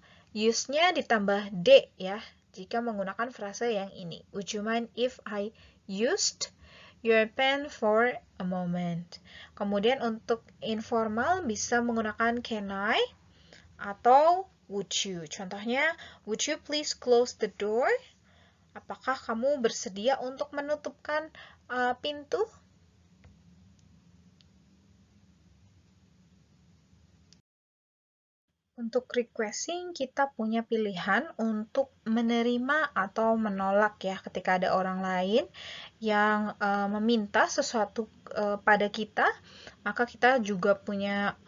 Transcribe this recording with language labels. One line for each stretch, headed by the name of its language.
Indonesian: Use-nya ditambah D ya, jika menggunakan frase yang ini.
English: Would you mind if I used your pen for a moment?
Indonesian: Kemudian untuk informal bisa menggunakan
English: can I
Indonesian: atau
English: would you. Contohnya, would you please close the door?
Indonesian: Apakah kamu bersedia untuk menutupkan pintu? Untuk requesting, kita punya pilihan untuk menerima atau menolak ya ketika ada orang lain yang meminta sesuatu pada kita, maka kita juga punya